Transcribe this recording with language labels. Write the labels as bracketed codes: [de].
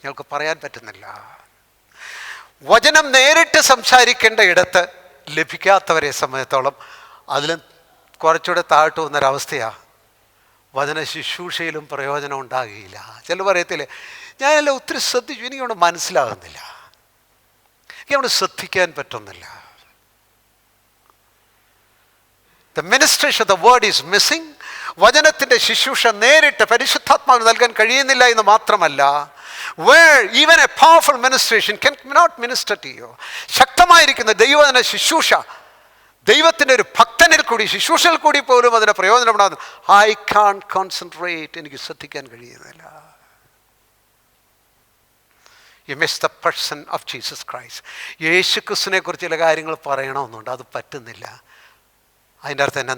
[ml] ഞങ്ങൾക്ക് പറയാൻ പറ്റുന്നില്ല. വചനം നേരിട്ട് സംസാരിക്കേണ്ട ഇടത്ത് ലഭിക്കാത്തവരെ സംബന്ധിച്ചോളം അതിലും കുറച്ചുകൂടെ താഴ്ത്തു വന്നൊരവസ്ഥയാണ്. വചന ശുശ്രൂഷയിലും പ്രയോജനം ഉണ്ടാകുകയില്ല. ചില പറയത്തില്ലേ, ഞാനെല്ലാം ഒത്തിരി ശ്രദ്ധിച്ചു, എനിക്കവിടെ മനസ്സിലാകുന്നില്ല, എനിക്കവിടെ ശ്രദ്ധിക്കാൻ പറ്റുന്നില്ല. [en] The ministration of the word is missing. [ml] വചനത്തിൻ്റെ ശുശ്രൂഷ നേരിട്ട് പരിശുദ്ധാത്മാവിന് നൽകാൻ കഴിയുന്നില്ല എന്ന് മാത്രമല്ല, [en] where even a powerful ministration cannot minister to you. [ml] ശക്തമായിരിക്കുന്ന ദൈവവചന ശുശ്രൂഷ, ദൈവത്തിൻ്റെ ഒരു ഭക്തനിൽ കൂടി, ശുശ്രൂഷയിൽ കൂടി പോലും അതിന് പ്രയോജനപ്പെടാതെ, [en] I can't concentrate, [ml] എനിക്ക് ശ്രദ്ധിക്കാൻ കഴിയുന്നില്ല. [en] You miss the person of Jesus Christ. [ml] യേശു ക്രിസ്തുവിനെ കുറിച്ച് ചില കാര്യങ്ങൾ പറയണമെന്നുണ്ട്, അത് പറ്റുന്നില്ല. അതിൻ്റെ അർത്ഥം എന്നാ?